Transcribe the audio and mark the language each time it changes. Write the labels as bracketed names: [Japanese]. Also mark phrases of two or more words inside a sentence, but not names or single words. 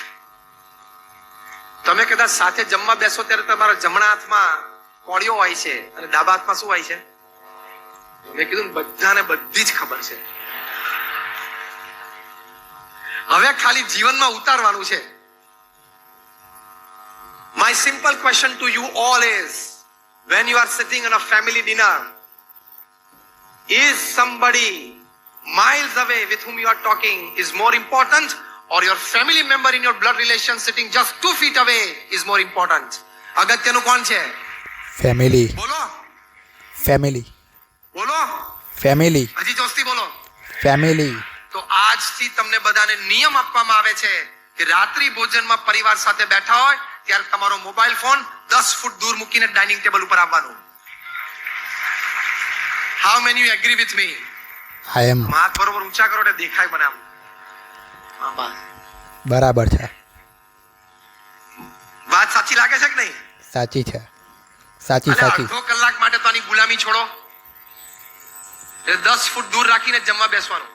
[Gujarati] તમે કદાચ સાથે જમવા બેસો ત્યારે તમારા જમણા હાથમાં કોળીઓ હોય છે અને ડાબા હાથમાં શું હોય છે? મેં કીધું બધાને બધી જ ખબર છે. હવે ખાલી જીવનમાં ઉતારવાનું છે. [English] My simple question to you all is, when you are sitting on a family dinner, is somebody miles away with whom you are talking is more important, or your family member in your blood relation sitting just 2 feet away is more important? [Gujarati] અગત્યનું કોણ છે? ફેમિલી. બોલો. ફેમિલી. બોલો. ફેમિલી. હજી જોસ્તી બોલો. ફેમિલી. તો આજથી તમને બધાને નિયમ આપવામાં આવે છે કે રાત્રિ ભોજનમાં પરિવાર સાથે બેઠા હોય ત્યારે તમારો [English] mobile phone [Gujarati] 10 ફૂટ દૂર મૂકીને [English] dining table [Gujarati] ઉપર આવવાનું. [English] How many you agree with me? I am. [Gujarati] હાથ બરોબર ઊંચા કરો એટલે દેખાય મને આમ. બરાબર છે. વાત સાચી લાગે છે કે નહીં? સાચી છે. સાચી. અડધો કલાક માટે તો આની ગુલામી છોડો. 10 ફૂટ દૂર રાખીને જમવા બેસવાનું.